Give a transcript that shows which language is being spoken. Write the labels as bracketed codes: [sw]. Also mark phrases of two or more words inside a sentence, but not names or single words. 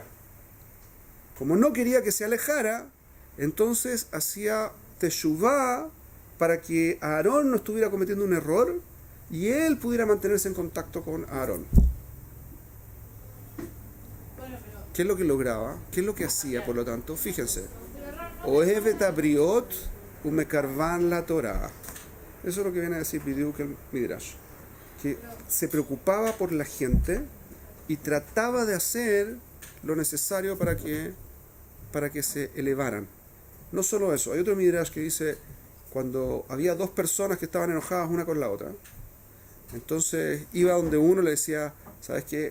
[es] Como no quería que se alejara, entonces hacía teshuvá para que Aarón no estuviera cometiendo un error y él pudiera mantenerse en contacto con Aarón. ¿Qué es lo que lograba? ¿Qué es lo que hacía, por lo tanto? Fíjense. [he] אוהבת הבריות ומקרבן לתורה. [es] Eso es lo que viene a decir Bidiuk el Midrash. Que se preocupaba por la gente y trataba de hacer lo necesario para que se elevaran. No solo eso, hay otro Midrash que dice, cuando había dos personas que estaban enojadas una con la otra, entonces iba donde uno le decía, ¿sabes qué?